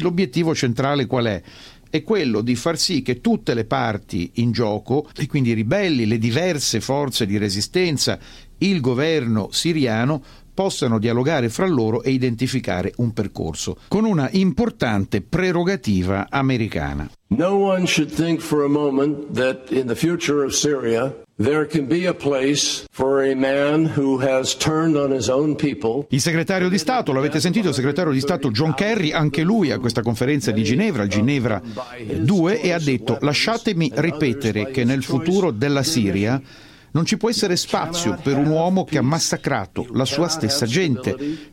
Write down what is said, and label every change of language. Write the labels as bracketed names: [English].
[Italian] L'obiettivo centrale qual è? È quello di far sì che tutte le parti in gioco, e quindi i ribelli, le diverse forze di resistenza, il governo siriano, possano dialogare fra loro e identificare un percorso, con una importante prerogativa americana. [English] No one should think for a moment that in the future of Syria there can be a place for a man who has turned on his own people. [Italian] Il segretario di Stato, l'avete sentito, il segretario di Stato John Kerry, anche lui a questa conferenza di Ginevra, Ginevra 2, e ha detto: lasciatemi ripetere che nel futuro della Siria non ci può essere spazio per un uomo che ha massacrato la sua stessa gente.